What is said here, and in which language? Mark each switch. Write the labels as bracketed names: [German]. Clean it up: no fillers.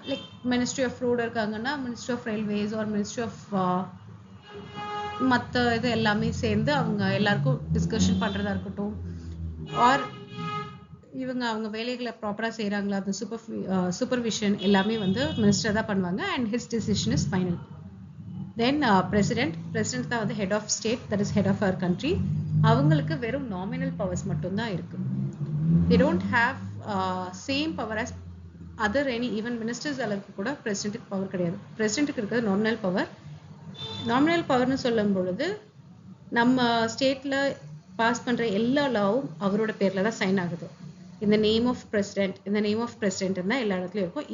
[Tamil] Like ministry off road இருக்காங்கன்னா ministry of railways R ministry of மற்ற இது எல்லாமே சேர்ந்து அவங்க எல்லாருக்கும் டிஸ்கஷன் பண்ணுறதா இருக்கட்டும், ஆர் இவங்க அவங்க வேலைகளை ப்ராப்பராக செய்கிறாங்களா, அந்த சூப்பர்விஷன் எல்லாமே வந்து மினிஸ்டர் தான் பண்ணுவாங்க. [English] And his decision is final. Then president [Tamil] தான் வந்து [English] Head of state, that is head of our country. [Tamil] அவங்களுக்கு வெறும் நாமினல் பவர்ஸ் மட்டும்தான் இருக்கு. [English] they don't have same power as other any even ministers. [Tamil] அளவுக்கு கூட பிரசிடென்ட்டுக்கு பவர் கிடையாது. பிரசிடென்ட்டுக்கு இருக்கிறது நாமினல் பவர். நாமினல் பவர்னு சொல்லும் பொழுது நம்ம ஸ்டேட்ல பாஸ் பண்ற எல்லா லாவும் அவரோட பேர்ல தான் சைன் ஆகுது. இந்த நேம் ஆஃப் பிரசிடென்ட், இந்த நேம் ஆஃப் பிரசிடென்ட் தான் எல்லா இடத்துலையும் இருக்கும்.